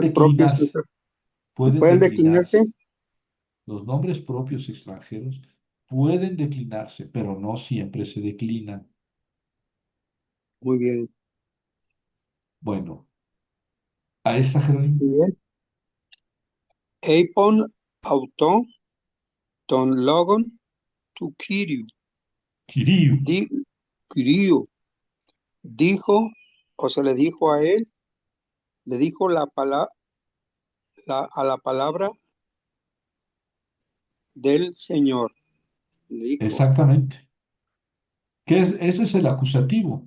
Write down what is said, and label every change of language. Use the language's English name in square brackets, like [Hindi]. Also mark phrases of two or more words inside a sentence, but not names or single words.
[Spanish] Nombres propios, declinarse, y pueden pueden declinarse. declinarse. Los nombres propios extranjeros pueden declinarse, pero no siempre se declinan. Muy bien. Bueno, a esta Jerónimo, Sí, bien. [Greek] εἶπον αὐτῷ τὸν λόγον τοῦ κυρίου. [Spanish] Kiriu, Di, Kyriu dijo, o se le dijo a él, le dijo a la palabra del Señor. Dijo exactamente. Ese es el acusativo.